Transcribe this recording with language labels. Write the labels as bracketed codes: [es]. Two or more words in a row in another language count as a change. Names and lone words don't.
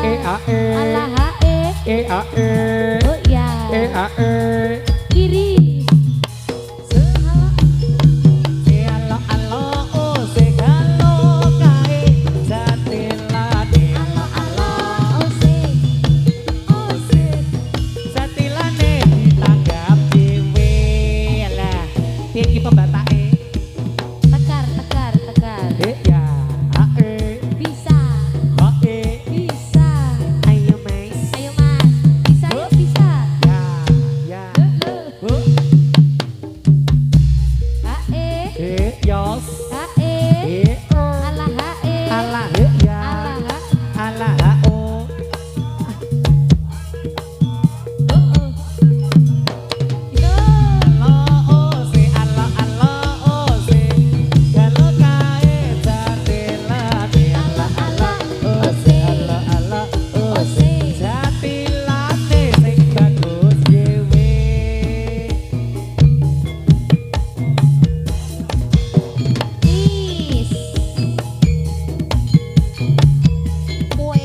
[jv] A E Alah E A E Oh ya A E Kiri alo alo oh segalo kae jatilane Alo alo Ose Ose jatilane ditanggap dhewe lah piye iki pembatake Tekar tekar tekar ya A E Bisa A E Bisa ayo mas Ayo mas Bisa yuk bisa ya Loh Hae yos Hae o Alah hae alah ya Alah alah o Yo lo o se alo o se galo kae jatilane Alah alah o se alo o se jatilane sing bagus dhewe Nis Kue